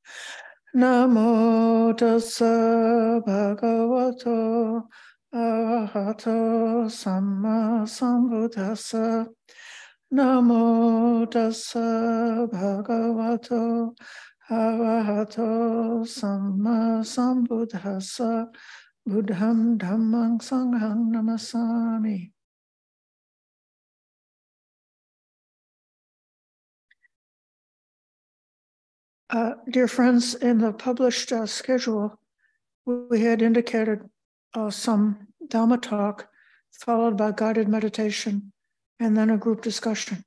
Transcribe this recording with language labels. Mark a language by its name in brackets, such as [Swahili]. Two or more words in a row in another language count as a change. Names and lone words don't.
[Pali] Namo tassa bhagavato arahato samma sambuddhassa. Namo tassa bhagavato arahato samma sambuddhassa. Buddham Dhammam Sangham Namasami. [English] Dear friends, in the published schedule, we had indicated some Dhamma talk followed by guided meditation and then a group discussion.